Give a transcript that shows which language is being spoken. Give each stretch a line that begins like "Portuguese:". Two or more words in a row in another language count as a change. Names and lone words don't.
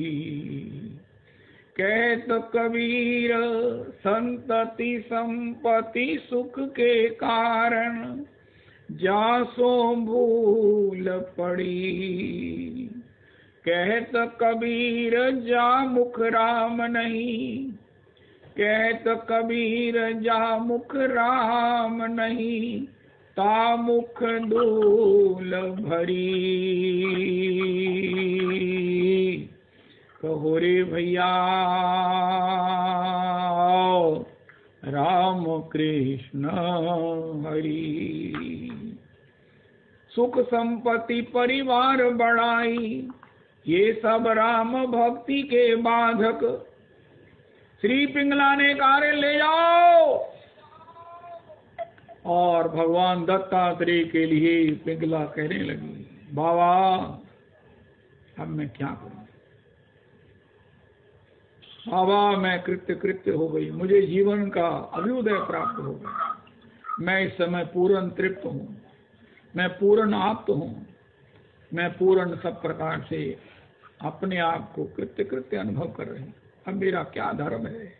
Hindi: कहत कबीर संतति संपत्ति सुख के कारण जासो भूल पड़ी। कहत कबीर जा मुख राम नहीं, कहत कबीर जा मुख राम नहीं, ता मुख धूल भरी। कहो रे भैया राम कृष्ण हरि। सुख संपत्ति परिवार बढ़ाई, ये सब राम भक्ति के बाधक। श्री पिंगला ने कहा ले जाओ। और भगवान दत्तात्रेय के लिए पिंगला कहने लगी, बाबा अब मैं क्या करूं, बाबा मैं कृत्य हो गई, मुझे जीवन का अभ्युदय प्राप्त हो गया, मैं इस समय पूर्ण तृप्त हूं, मैं पूर्ण आप्त हूं, मैं पूर्ण सब प्रकार से अपने आप को कृत्य अनुभव कर रही हूं, अब मेरा क्या धर्म है।